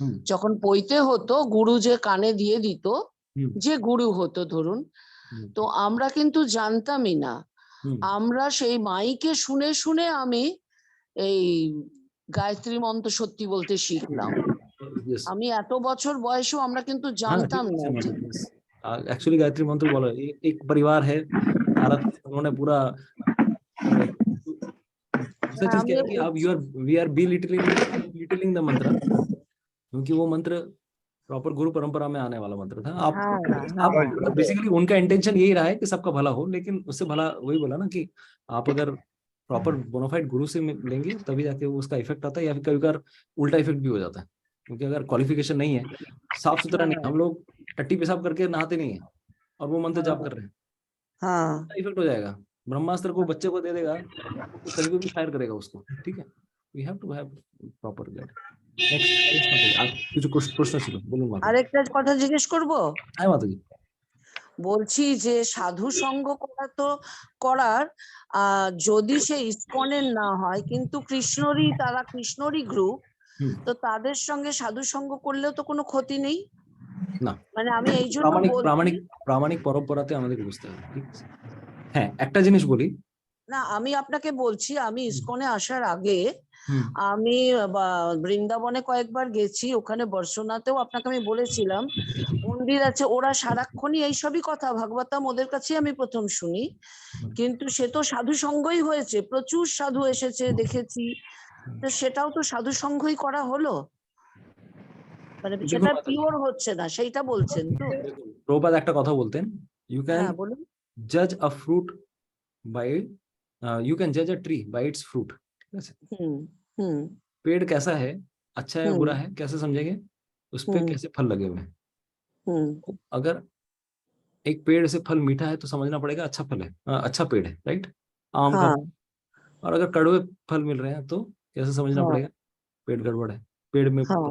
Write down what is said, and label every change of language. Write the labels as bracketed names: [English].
[Bangla] যখন পৈতে হতো গুরু যে কানে দিয়ে দিত, যে গুরু হতো ধরুন, তো আমরা কিন্তু জানতামই না। আমরা সেই মাইকে শুনে শুনে আমি এই গায়ত্রী মন্ত্র সত্যি বলতে শিখলাম। আমি এত বছর বয়সেও আমরা কিন্তু জানতাম না। [Hindi] एक्चुअली गायत्री मंत्र बोलो, एक परिवार है, भारत उन्होंने पूरा दूसरा चीज क्या है कि अब [English] we are लिटिलिंग the mantra, [Hindi] क्योंकि वो मंत्र प्रॉपर गुरु परंपरा में आने वाला मंत्र था। आप बेसिकली उनका इंटेंशन यही रहा है कि सबका भला हो, लेकिन उससे भला वही बोला ना कि आप अगर प्रॉपर बोनाफाइड गुरु से लेंगे तभी जाके उसका इफेक्ट आता है, या फिर कभी बार उल्टा इफेक्ट भी हो जाता है। क्योंकि अगर क्वालिफिकेशन नहीं है, साफ सुथरा नहीं, हम लोग टट्टी पेशाब करके नहाते नहीं है और वो मंत्र जाप कर रहे हैं, इफेक्ट हो जाएगा। ब्रह्मास्त्र को बच्चे को दे देगा तो कभी भी फायर करेगा उसको। ठीक है, [English] We have to have proper guide. [Hindi] Next प्रश्न [Bangla] ছিল বলুন। আরেকটা কথা জিজ্ঞেস করব। হ্যাঁ মাতাজি, বলছি যে সাধু সঙ্গ করার যদি সে ইসকনের না হয়, কিন্তু কৃষ্ণরই গ্রুপ, তো তাদের সঙ্গে সাধু সঙ্গ করলেও তো কোনো ক্ষতি নেই না। মানে আমি এই জন্য প্রামাণিক পরম্পরাতে আমাদের বুঝতে হবে। ঠিক আছে, হ্যাঁ একটা জিনিস বলি না, আমি আপনাকে বলছি, আমি ইসকনে আসার আগে আমি বৃন্দাবনে কয়েকবার গেছি, ওখানে বর্ষনাতেও আপনাকে আমি বলেছিলাম মন্দির আছে, ওরা সারাক্ষণই এইসবই কথা ভাগবতম ওদের কাছে আমি প্রথম শুনি, কিন্তু সে তো সাধু সঙ্গই হয়েছে, প্রচুর সাধু এসেছে দেখেছি, তো সেটাও তো সাধু সঙ্গই করা হলো, মানে সেটা পিওর হচ্ছে না, সেইটা বলছেন তো? প্রভুপাদ একটা কথা বলতেন, [English] You can জাজ আ fruit by you can judge a tree by its fruit। [Hindi] ठीक है, पेड़ कैसा है, अच्छा है बुरा है, कैसे समझेंगे? उस पे कैसे फल लगे हुए हैं। अगर एक पेड़ से फल मीठा है तो समझना पड़ेगा अच्छा फल है, अच्छा पेड़ है, राइट, आम का। और अगर कड़वे फल मिल रहे हैं तो कैसे समझना पड़ेगा? पेड़ गड़बड़ है, पेड़ में।